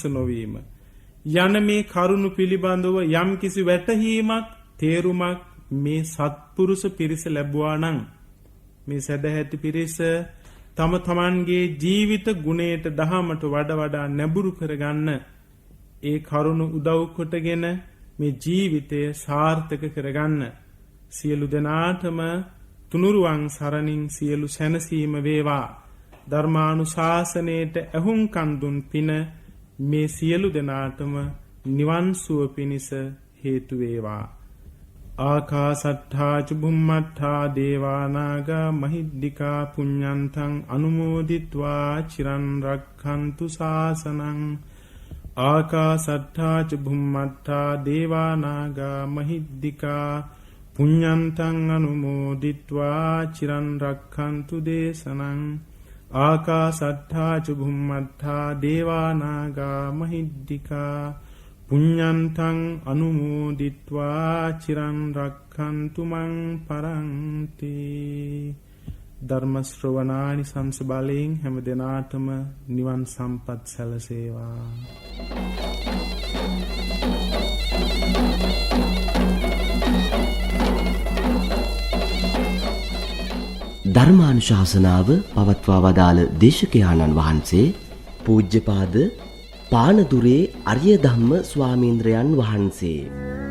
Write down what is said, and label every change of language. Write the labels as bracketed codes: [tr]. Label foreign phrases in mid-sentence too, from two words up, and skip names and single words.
[si] නොවීම යන මේ කරුණු පිළිබඳව යම් කිසි වැටහීමක් තේරුමක් මේ සත්පුරුෂ පිරිස ලැබුවා නම් මේ සදැහැති පිරිස තම තමන්ගේ ජීවිත ගුණයට දහමට වඩා නැඹුරු කරගන්න ඒ කරුණ උදව් කොටගෙන මේ ජීවිතය සාර්ථක කරගන්න සියලු දෙනාටම තුනුරුවන් සරණින් සියලු සැනසීම වේවා. ධර්මානුශාසනයට ඇහුම්කන් දුන් පින මේ සියලු දෙනාටම නිවන් සුව පිණිස හේතු වේවා. [pi] ආකාසට්ඨා ච බුම්මට්ඨා දේවා නාග මහිද්దికා පුඤ්ඤන්තං අනුමෝදිත්වා චිරන් රක්ඛන්තු ශාසනං. ආකාසට්ඨා ච බුම්මට්ඨා දේවා නාග මහිද්దికා පුඤ්ඤන්තං අනුමෝදිත්වා චිරන් රක්ඛන්තු දේශනං. ආකාසට්ඨා ච බුම්මට්ඨා දේවා නාග මහිද්దికා පුඤ්ඤන්තං අනුමෝදිත්වා චිරන් රක්ඛන්තු මං පරන්ති. [si] ධර්ම ශ්‍රවණානි සංස බලයෙන් හැම දිනාටම නිවන් සම්පත් සැලසේවා. ධර්මානුශාසනාව පවත්වා වදාළ දේශකයාණන් වහන්සේ පූජ්‍යපාද පානදුරේ අරිය ධම්ම ස්වාමීන්ද්‍රයන් වහන්සේ